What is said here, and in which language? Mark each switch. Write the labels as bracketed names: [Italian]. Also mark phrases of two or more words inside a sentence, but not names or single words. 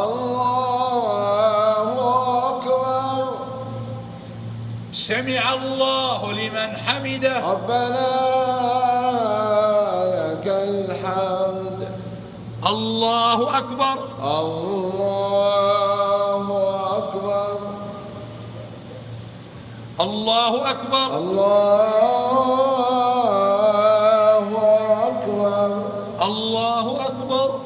[Arabic] اللہ اکبر سمع اللہ لمن حمده ربنا لك الحمد اللہ اکبر اللہ اکبر اللہ اکبر اللہ اکبر اللہ اکبر